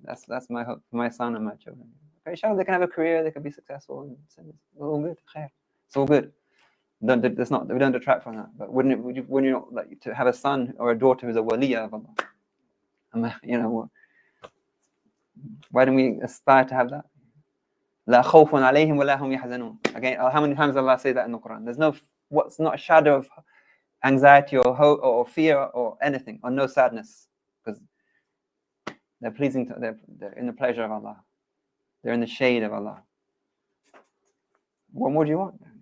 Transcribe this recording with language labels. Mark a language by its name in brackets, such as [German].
[English] That's my hope for my son and my children. Okay, inshallah, they can have a career, they can be successful, and it's all good. It's all good. We don't detract from that. But wouldn't you not like to have a son or a daughter who's a waliya of Allah? Why don't we aspire to have that? [Arabic] لا خوف عليهم ولا هم يحزنون. [English] Again, how many times does Allah say that in the Quran? There's not a shadow of anxiety or hope or fear or anything, or no sadness, because they're in the pleasure of Allah. They're in the shade of Allah. What more do you want?